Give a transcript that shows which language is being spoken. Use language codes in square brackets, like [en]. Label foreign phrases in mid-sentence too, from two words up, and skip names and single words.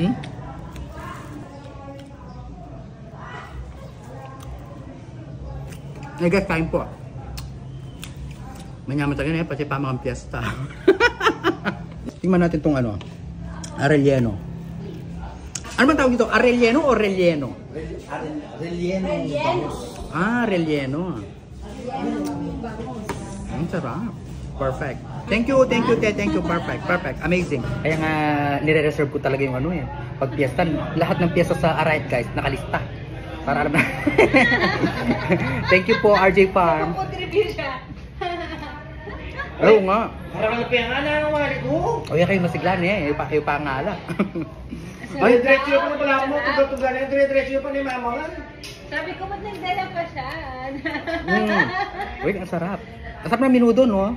[tl] Ay guys, kain po. [pam] Manyaman talaga na pati pamakang fiesta. [tl] Tingnan natin itong Arellano. Ano man tawag dito? Arellano o Relleno? Relleno. Relleno. Ang sarap. Perfect. [en] Thank you, perfect, amazing. [tl] Kaya nga nire-reserve ko talaga yung pag fiesta, lahat ng fiesta sa Arayat guys, nakalista. Para alam na. [en] Thank you [tl] po, RJ Farm. Oo nga. [pam] Parang napiyangan na ang wali ko. O yan kayo masiglan kayo pangala. Ay, diretso pa na pala mo. [tl] Tuga-tuga na yung diretso pa ni mama nga. Sabi ko, ba't nagdala pa siya? Uy, ang sarap. Ang sarap na menudo, no?